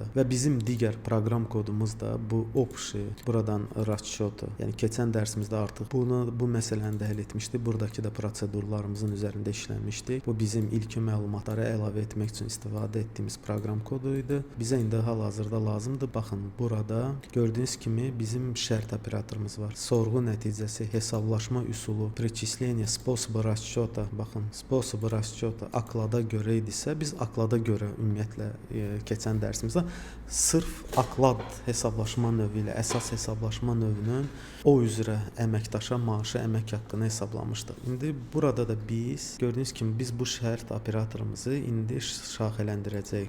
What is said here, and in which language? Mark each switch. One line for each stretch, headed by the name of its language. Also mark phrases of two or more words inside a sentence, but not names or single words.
Azerbaijani: Və bizim digər proqram kodumuz da bu общий buradan расчет, yəni keçən dərsimizdə artıq bu məsələni də həll etmişdik. Buradakı da prosedurlarımızın üzərində işləmişdik. Bu bizim ilk məlumatları əlavə etmək üçün istifadə etdiyimiz proqram kodu idi. Bizə indi hal-hazırda lazımdır. Baxın, burada gördüyünüz kimi bizim şərt operatorumuz var. Sorğu nəticəsi, hesablaşma üsulu,
Russian: перечисление, способы расчета.
Azerbaijani: Baxın,
Russian: способы расчета
Azerbaijani: oklada görə idisə, biz oklada görə ümumiyyətlə keçən dərsimizdə sırf oklad hesablaşma növü ilə əsas hesablaşma növünün o üzrə əməkdaşa maaşı, əmək haqqını hesablamışdıq. İndi burada da biz gördüyünüz kimi biz bu şərt operatorumuzu indi şaxələndirəcəyik.